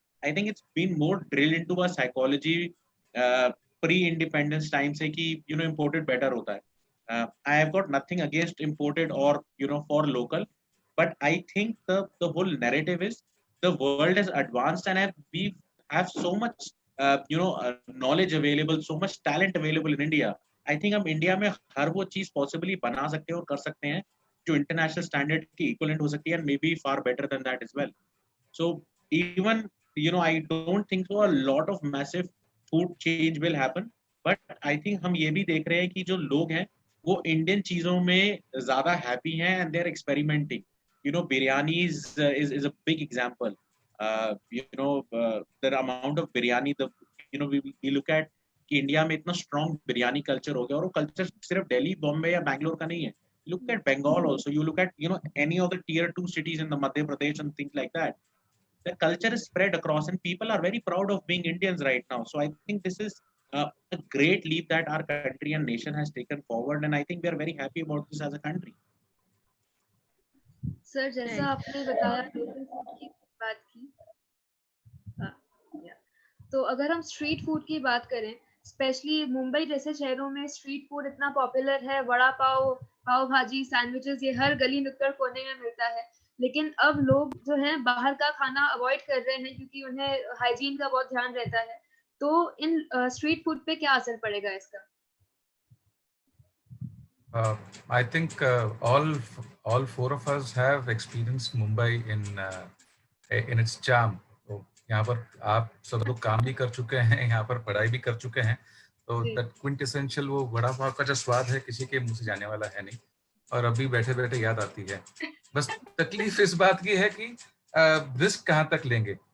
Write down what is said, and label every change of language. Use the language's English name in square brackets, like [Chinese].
[English] I think it's been more drilled into a psychology pre-independence time से कि imported better होता है. I have got nothing against imported or for local, but I think the whole narrative is the world has advanced, and we have so much knowledge available, so much talent available in India. [Hindi] I think हम India में हर वो चीज possibly बना सकते हैं और कर सकते हैं जो इंटरनेशनल स्टैंडर्ड की इक्विवेलेंट हो सकती है, [English] and maybe far better than that as well. So even I don't think so a lot of massive food change will happen, but I think [Hindi] हम ये भी देख रहे हैं कि जो लोग हैं वो इंडियन चीजों में ज्यादा हैप्पी हैं, [English] and they're experimenting. Biryani is a big example. The amount of biryani, we look at [Hindi] कि इंडिया में इतना स्ट्रॉन्ग बिरयानी कल्चर हो गया, और वो कल्चर सिर्फ दिल्ली, बॉम्बे या बैंगलोर का नहीं है. [English] Look at Bengal also. You look at any of the tier 2 cities in the Madhya Pradesh and things like that. The culture is spread across, and people are very proud of being Indians right now. So I think this is a great leap that our country and nation has taken forward, and I think we are very happy about this as a country. [Hindi] Sir, जैसा आपने बताया local food की बात की, तो अगर हम street food की बात करें, स्पेशली मुंबई जैसे शहरों में स्ट्रीट फूड इतना पॉपुलर है. वड़ा पाव, पाव भाजी, सैंडविचेस, ये हर गली नुक्कड़ कोने में मिलता है. लेकिन अब लोग जो हैं बाहर का खाना अवॉइड कर रहे हैं क्योंकि उन्हें हाइजीन का बहुत ध्यान रहता है. तो इन स्ट्रीट फूड पे क्या असर पड़ेगा इसका? [English] I think all four of us have experienced Mumbai in its charm. [Hindi] तो यहाँ पर आप सब लोग काम भी कर चुके हैं, यहाँ पर पढ़ाई भी कर चुके हैं, तो दैट क्विंटेसेंशियल वो वड़ा पाव का जो स्वाद है किसी के मुंह से जाने वाला है नहीं, और अभी बैठे बैठे याद आती है. बस तकलीफ इस बात की है कि रिस्क कहाँ तक लेंगे.